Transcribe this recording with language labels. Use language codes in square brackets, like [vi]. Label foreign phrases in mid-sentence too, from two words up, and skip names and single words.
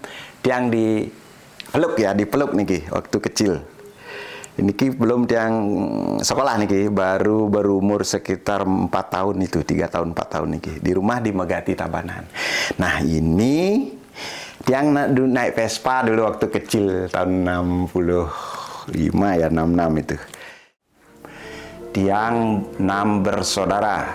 [id] Tiang dipeluk niki waktu kecil. Niki belum Tiang sekolah niki, baru berumur sekitar 4 tahun itu, 3 tahun 4 tahun niki di rumah di Megati Tabanan. Nah, ini Tiang naik Vespa dulu waktu kecil tahun 65 ya, 66 itu. Tiang 6 bersaudara.